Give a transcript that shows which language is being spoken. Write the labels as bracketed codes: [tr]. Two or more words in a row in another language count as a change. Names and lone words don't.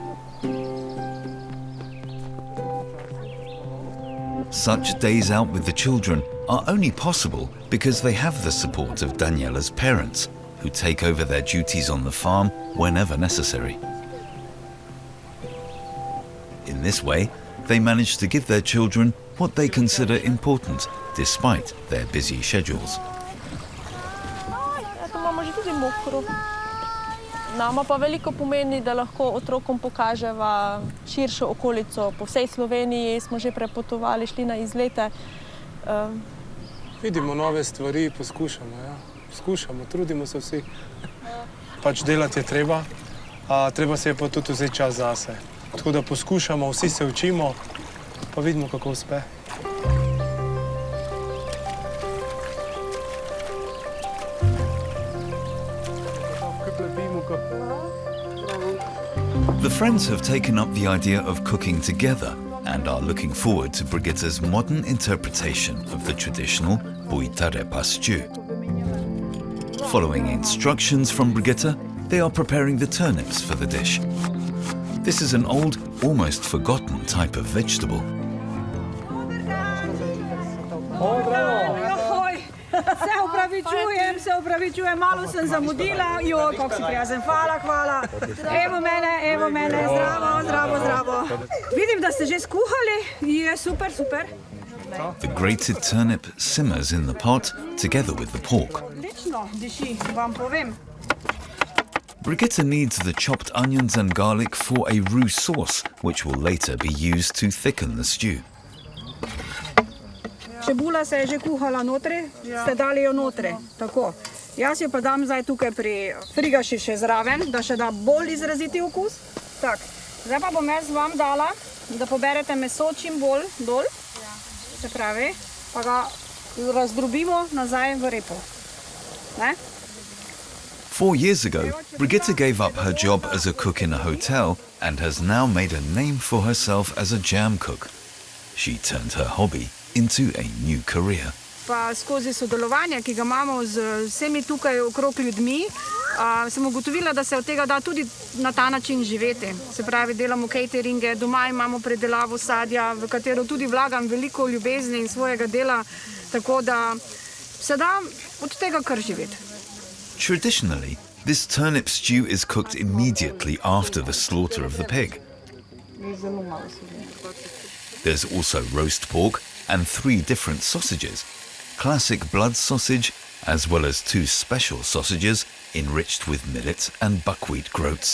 [en] Such days out with the children are only possible because they have the support of Daniela's parents, who take over their duties on the farm whenever necessary. In this way, they manage to give their children what they consider important, despite their busy schedules. [sl] To imamo že tudi mokro. Nama pa veliko pomeni, da lahko otrokom pokaževa širšo okolico. Po vsej Sloveniji smo že prepotovali, šli na izlete. Vidimo nove stvari, poskušamo, ja. Poskušamo, trudimo se vsi. Pač delati je treba, a treba se je pa tudi vzeti čas zase. Tako da poskušamo, vsi se učimo, pa vidimo, kako uspe. [en] The friends have taken up the idea of cooking together and are looking forward to Brigitta's modern interpretation of the traditional buitarepa stew. Following instructions from Brigitta, they are preparing the turnips for the dish. This is an old, almost forgotten type of vegetable. [sl] Se opravičujem, malo sem zamudila. Joj, kako si prijazen, hvala. Evo mene, zdravo. Vidim, da ste že skuhali, je super. [en] The grated turnip simmers in the pot together with the pork. [sl] Odlično diši, vam povem. [en] Brigitta needs the chopped onions and garlic for a roux sauce, which will later be used to thicken the stew. [sl] Čebula se je že kuhala notri, ste dali jo notri, tako. Jaz jo pa dam zdaj tukaj pri frigaši še zraven, da še da bolj izraziti okus. Tak, zdaj pa bom jaz vam dala, da poberete meso čim bolj dol, se pravi, pa ga razdrobimo nazaj v repo. Ne? [en] 4 years ago, Brigitta gave up her job as a cook in a hotel and has now made a name for herself as a jam cook. She turned her hobby into a new career. [sl] Pa skozi sodelovanje, ki ga imamo z vsemi tukaj okrog ljudmi, sem ugotovila, da se od tega da tudi na ta način živeti. Se pravi, delamo cateringe, doma imamo predelavo sadja, v katero tudi vlagam veliko ljubezni in svojega dela, tako da se da od tega kar živeti. [en] Traditionally, this turnip stew is cooked immediately after the slaughter of the pig. There's also roast pork and 3 different sausages, classic blood sausage, as well as 2 special sausages enriched with millet and buckwheat groats.